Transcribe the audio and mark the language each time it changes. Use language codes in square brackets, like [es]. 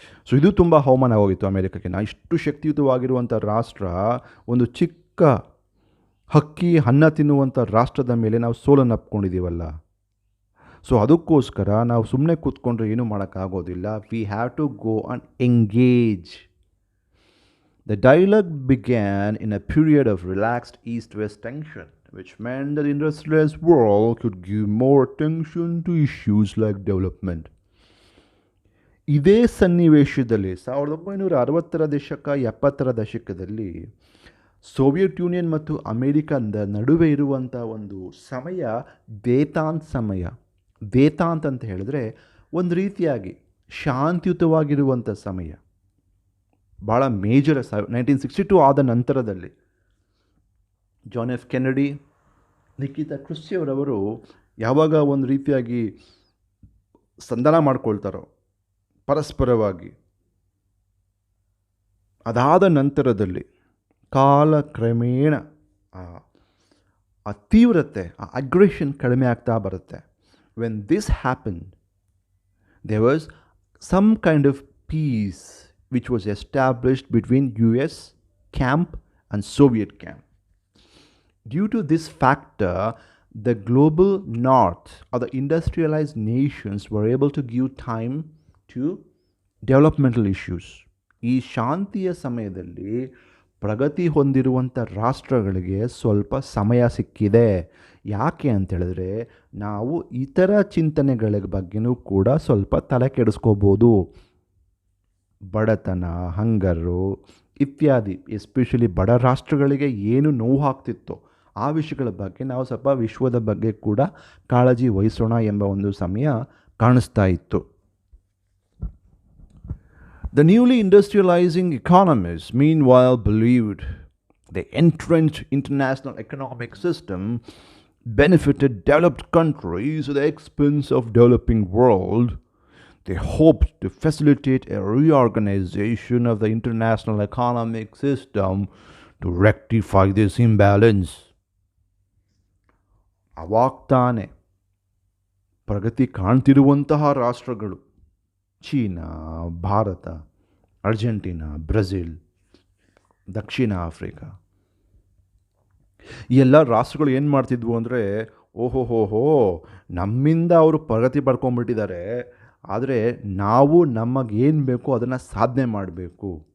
[kn] So ಇದು ತುಂಬ ಅವಮಾನ ಹೋಗಿತ್ತು ಅಮೇರಿಕಕ್ಕೆ. ಇಷ್ಟು ಶಕ್ತಿಯುತವಾಗಿರುವಂಥ ರಾಷ್ಟ್ರ ಒಂದು ಚಿಕ್ಕ ಹಕ್ಕಿ ಅನ್ನ ತಿನ್ನುವಂಥ ರಾಷ್ಟ್ರದ ಮೇಲೆ ನಾವು ಸೋಲನ್ನು ಅಪ್ಕೊಂಡಿದ್ದೀವಲ್ಲ. ಸೊ ಅದಕ್ಕೋಸ್ಕರ ನಾವು ಸುಮ್ಮನೆ ಕೂತ್ಕೊಂಡ್ರೆ ಏನೂ ಮಾಡೋಕ್ಕಾಗೋದಿಲ್ಲ. [en] We have to go and engage. The dialogue began in a period of relaxed East-West tension, which meant that the industrialized world could give more attention to issues like development. [kn] ಇದೇ ಸನ್ನಿವೇಶದಲ್ಲಿ 1960ರ ದಶಕ 70ರ ದಶಕದಲ್ಲಿ ಸೋವಿಯತ್ ಯೂನಿಯನ್ ಮತ್ತು ಅಮೇರಿಕದ ನಡುವೆ ಇರುವಂಥ ಒಂದು ಸಮಯ ದೇತಾಂತ್ ಸಮಯ. ದೇತಾಂತ್ ಅಂತ ಹೇಳಿದ್ರೆ ಒಂದು ರೀತಿಯಾಗಿ ಶಾಂತಿಯುತವಾಗಿರುವಂಥ ಸಮಯ. ಭಾಳ ಮೇಜರ್ 1962 ಆದ ನಂತರದಲ್ಲಿ John F Kennedy, Nikita Khrushchev ರವರು ಯಾವಾಗ ಒಂದು ರೀತಿಯಾಗಿ ಸಂಧಾನ ಮಾಡ್ಕೊಳ್ತಾರೋ ಪರಸ್ಪರವಾಗಿ, ಅದಾದ ನಂತರದಲ್ಲಿ ಕಾಲಕ್ರಮೇಣ ಆ ತೀವ್ರತೆ, ಆ ಅಗ್ರೆಷನ್ ಕಡಿಮೆ ಆಗ್ತಾ ಬರುತ್ತೆ. [en] When this happen, there was some kind of peace which was established between US camp and Soviet camp. Due to this factor, the global north or the industrialized nations were able to give time to developmental issues. [kn] ಈ ಶಾಂತಿಯ ಸಮಯದಲ್ಲಿ ಪ್ರಗತಿ ಹೊಂದಿರುವಂಥ ರಾಷ್ಟ್ರಗಳಿಗೆ ಸ್ವಲ್ಪ ಸಮಯ ಸಿಕ್ಕಿದೆ. ಯಾಕೆ ಅಂತೇಳಿದ್ರೆ ನಾವು ಇತರ ಚಿಂತನೆಗಳ ಬಗ್ಗೆನೂ ಕೂಡ ಸ್ವಲ್ಪ ತಲೆ ಕೆಡಿಸ್ಕೋಬೋದು. ಬಡತನ, ಹಂಗರು ಇತ್ಯಾದಿ, ಎಸ್ಪೆಷಲಿ ಬಡ ರಾಷ್ಟ್ರಗಳಿಗೆ ಏನು ನೋವು ಆಗ್ತಿತ್ತೋ ಆ ವಿಷಯಗಳ ಬಗ್ಗೆ ನಾವು ಸ್ವಲ್ಪ ವಿಶ್ವದ ಬಗ್ಗೆ ಕೂಡ ಕಾಳಜಿ ವಹಿಸೋಣ ಎಂಬ ಒಂದು ಸಮಯ ಕಾಣಿಸ್ತಾ ಇತ್ತು. [en] The newly industrializing economies, meanwhile, believed The entrenched international economic system benefited developed countries at the expense of developing world. They hoped to facilitate a reorganization of the international economic system to rectify this imbalance. [kn] ಅವಾಗ ತಾನೆ ಪ್ರಗತಿ ಕಾಣ್ತಿರುವಂತಹ ರಾಷ್ಟ್ರಗಳು China, Bharat, Argentina, Brazil, ದಕ್ಷಿಣ Africa ಈ ಎಲ್ಲ ರಾಷ್ಟ್ರಗಳು ಏನು ಮಾಡ್ತಿದ್ವು ಅಂದರೆ, ಓಹೋಹೋಹೋ, ನಮ್ಮಿಂದ ಅವರು ಪ್ರಗತಿ ಪಡ್ಕೊಂಡ್ಬಿಟ್ಟಿದ್ದಾರೆ, ಆದರೆ ನಾವು ನಮಗೇನು ಬೇಕೋ ಅದನ್ನು ಸಾಧನೆ ಮಾಡಬೇಕು,